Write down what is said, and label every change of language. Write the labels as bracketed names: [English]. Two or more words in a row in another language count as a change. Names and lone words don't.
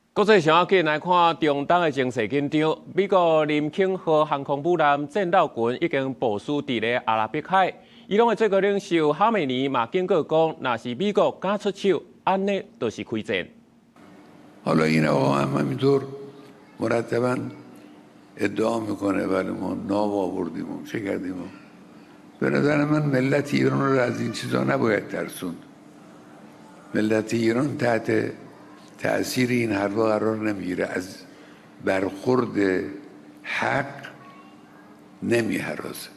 [Min Nan Chinese] 国际上紧来看中东的情势紧张。美国林肯号航空母舰战斗群已经部署伫咧阿拉伯海。伊朗的最高领袖哈梅尼嘛警告讲，若是美国敢出手，安尼就是开战。 [Persian] حالا این آقا هم همینطور مرتبا ادعا میکنه ولی ما ناب آوردیم و چه کردیم و به نظر من ملت ایران رو از این چیزا نباید ترسوند. ملت ایران تحت تأثیر این حرفا قرار نمیگیره، از برخورد حق نمیهراسه.